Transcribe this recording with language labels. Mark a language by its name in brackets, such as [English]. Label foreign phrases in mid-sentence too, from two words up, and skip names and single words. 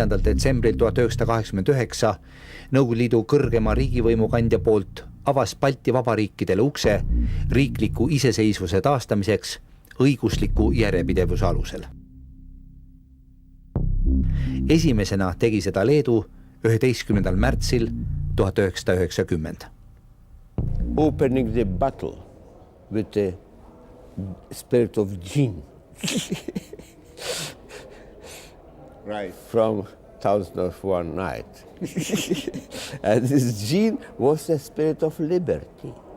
[Estonian] detsembril 1989 Nõukogude Liidu kõrgema riigivõimu kandja poolt avas Balti vabariikidele ukse riikliku iseseisvuse taastamiseks õigusliku järjepidevuse alusel. Esimesena tegi seda Leedu 11. märtsil 1990. [English] Opening the battle with the spirit of gin. Right. From 1001 Night. And this gene was the spirit of liberty.